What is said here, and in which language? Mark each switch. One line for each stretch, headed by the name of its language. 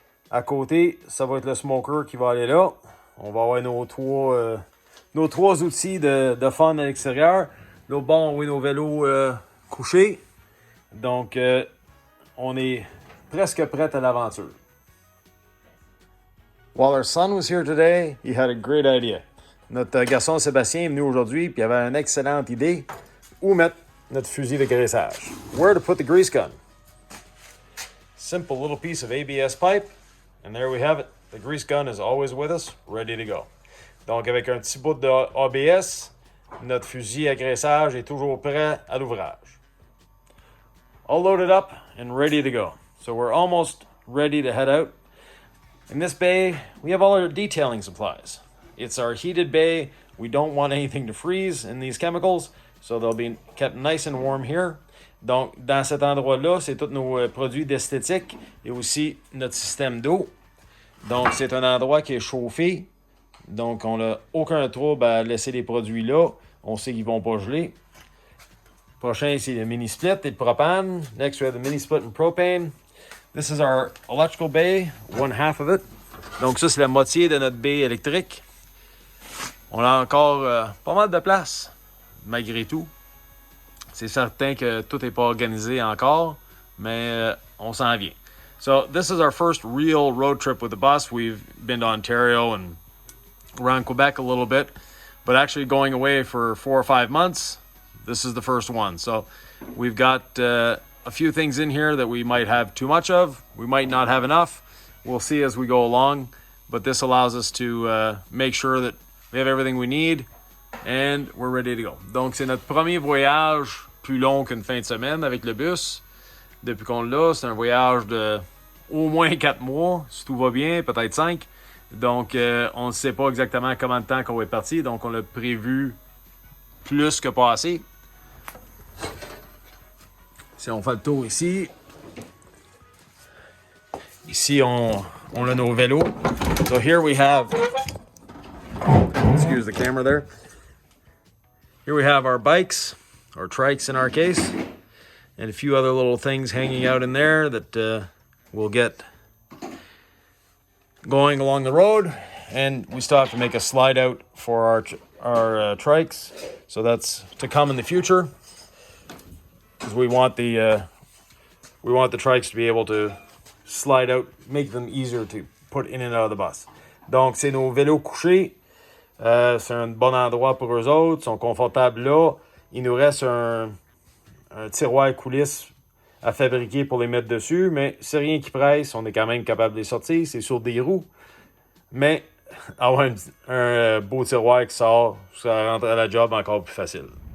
French: À côté, ça va être le smoker qui va aller là. On va avoir nos trois outils de fun à l'extérieur. L'autre bord, on a nos vélos couchés. Donc, on est presque prêt à l'aventure.
English: While our son was here today, he had a great idea.
French: Notre garçon Sébastien est venu aujourd'hui et il avait une excellente idée. Où mettre notre fusil de graissage?
English: Where to put the grease gun? Simple little piece of ABS pipe. And there we have it. The grease gun is always with us, ready to go.
French: Donc, avec un petit bout de ABS, notre fusil à graissage est toujours prêt à l'ouvrage.
English: All loaded up and ready to go. So we're almost ready to head out. In this bay, we have all our detailing supplies. It's our heated bay. We don't want anything to freeze in these chemicals, so they'll be kept nice and warm here.
French: Donc, dans cet endroit-là, c'est tous nos produits d'esthétique et aussi notre système d'eau. Donc, c'est un endroit qui est chauffé. Donc, on n'a aucun trouble à laisser les produits là. On sait qu'ils vont pas geler. Prochain, c'est le mini split et le propane.
English: Next, we have the mini split and propane. This is our electrical bay, one half of it.
French: Donc ça, c'est la moitié de notre baie électrique. On a encore pas mal de place, malgré tout. C'est certain que tout n'est pas organisé encore, mais on s'en vient.
English: So this is our first real road trip with the bus. We've been to Ontario and around Quebec a little bit, but actually going away for 4 or 5 months, this is the first one. So we've got a few things in here that we might have too much of. We might not have enough. We'll see as we go along, but this allows us to make sure that we have everything we need and we're ready to go.
French: Donc c'est notre premier voyage plus long qu'une fin de semaine avec le bus. Depuis qu'on l'a, c'est un voyage de au moins 4 mois, si tout va bien, peut-être 5. Donc, on ne sait pas exactement combien de temps qu'on va être parti. Donc, on l'a prévu plus que pas assez. Si on fait le tour ici. Ici, on a nos vélos.
English: So here we have... Excuse the camera there. Here we have our bikes, or trikes in our case, and a few other little things hanging out in there that we'll get going along the road. And we still have to make a slide out for our trikes, so that's to come in the future, because we want the trikes to be able to slide out, make them easier to put in and out of the bus.
French: Donc c'est nos vélos couchés. C'est un bon endroit pour eux autres, ils sont confortables là. Il nous reste un tiroir coulisses à fabriquer pour les mettre dessus, mais c'est rien qui presse, on est quand même capable de les sortir, c'est sur des roues. Mais avoir un beau tiroir qui sort, ça rend la job encore plus facile.